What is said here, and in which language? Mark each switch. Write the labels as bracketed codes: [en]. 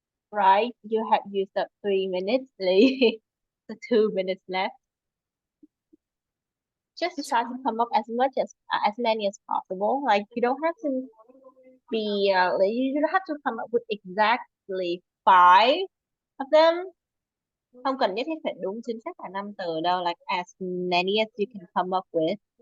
[en] Right, you have used up 3 minutes, Lee. So 2 minutes left. Just try to come up as many as possible. Like you don't have to be like, you don't have to come up with exactly 5 of them. [vi] Không cần nhất thiết phải đúng chính xác là 5 từ đâu. [en] Like as many as you can come up with.